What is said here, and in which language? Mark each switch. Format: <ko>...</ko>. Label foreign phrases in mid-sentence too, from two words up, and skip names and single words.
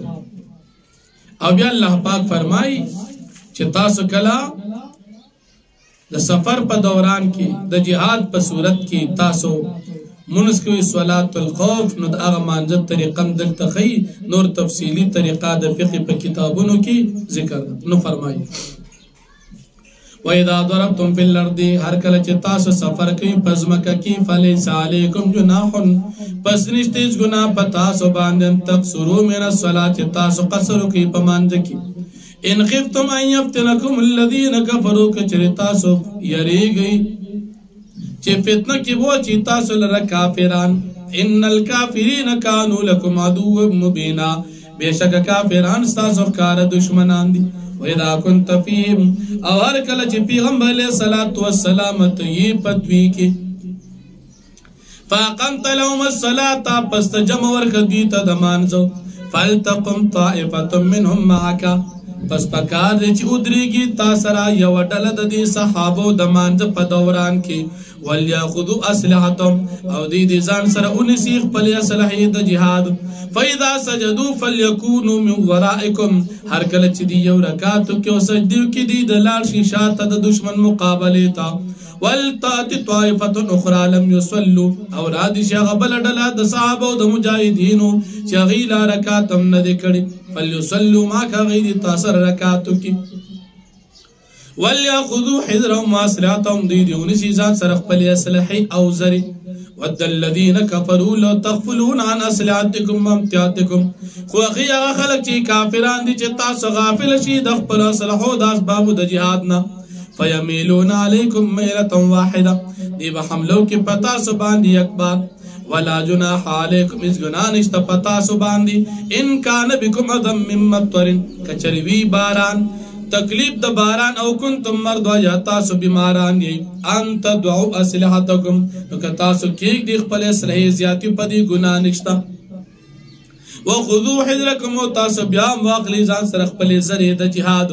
<ps>او بیا الله پاک فرمایي چې تاسو کله د سفر په دوران کې د جهاد په صورت کې تاسو منځ کوي</ps> <ar>صلات الخوف،</ar> <ps>نو د هغه مانځه طریقه هم دلته ښیي، نور تفصیلي طریقه د فقه په کتابونو کې ذکر ده. نو فرمایي</ps> <ar>وَإِذَا ضَرَبْتُمْ فِي الْأَرْضِ،</ar> <ps>هر کله چې تاسو سفر کوي په ځمکه کې،</ps> <ar>فَلَيْسَ عَلَيْكُمْ جُنَاحٌ،</ar> <ps>پس نشته هیڅ ګناه په تاسو باندې،</ps> <ar>أَن تَقْصُرُوا مِنَ الصَّلَاةِ،</ar> <ps>چې تاسو قصر وکړئ په مانځه کې.</ps> <ar>ان خفتم ان يفتنكم الذين كفروا،</ar> <ps>کچری تاسو یریږئ چې فتنه کې وو چې تاسو لره کافران.</ps> <ar>ان الكافرين كانوا لكم عدوا مبينا،</ar> <ps>بشک کافران تاسو ښکاره دشمنان دي.</ps> <ar>وإذا كنت فيهم،</ar> <ps>او هر کله چې پیغمبر</ps> <ar>علیه الصلاة والسلام</ar> <ps>ته یې پدوی کې،</ps> <ar>فاقمت لهم الصلاة،</ar> <ps>پس ته جمع ورکړه دوی ته د مانځه،</ps> <ar>فلتقم طائفة منهم معك،</ar> <ps>پس پکار دی چې ودرېږي تا سره یوه ډله د دې صحابو د مانځه په دوران کې،</ps> <ar>ولیاخذوا اسلحتهم،</ar> <ps>او دوی د ځان سره ونیسي خپلې اسلحې د جهاد.</ps> <ar>فاذا سجدوا فليكونوا من ورائكم،</ar> <ps>هر کله چې دی یو رکعت کې او سجدې کې دی د لاړ شي شاته د دشمن مقابلې ته.</ps> <ar>ولتأت طائفة أخرى لم يصلوا،</ar> <ps>او را دي شي هغه بله ډله د صحابو د مجاهدینو چې هغوی لا رکعت هم نه دی کړی،</ps> <ar>فليصلوا معك،</ar> <ps>هغوی دې تا سره رکعت وکړي.</ps> <ar>وليأخذوا حذرهم وأسلحتهم،</ar> <ps>دوی دې ونیسي ځان سره خپلې اسلحې او زرې.</ps> <ar>ود الذين كفروا لو تغفلون عن اسلحتكم وامتعتكم،</ar> <ps>خو هغه خلک چې کافران دي چې تاسو غافل شي د خپلو اسلحو د اسبابو د جهاد نه.</ps> <ar>فيميلون عليكم ميلة واحدة،</ar> <ps>دی به حملو کې په تاسو باندې یک بار.</ps> <ar>ولا جناح عليكم،</ar> <ps>هیڅ ګناه نشته په تاسو باندې.</ps> <ar>ان كان بكم أذى من مطر،</ar> <ps>کچری وي باران، تکلیف د باران، او</ps> <ar>کنتم مرضى،</ar> <ps>یا تاسو بیماران یې،</ps> <ar>ان تدعوا اسلحتکم،</ar> <ps>نو که تاسو کېږدئ خپلې اسلحې زیاتې، په دې ګناه نشته.</ps> <ar>وخذوا حذرکم،</ar> <ps>او تاسو بیا هم واخلئ ځان سره خپلې زرې د جهاد.</ps>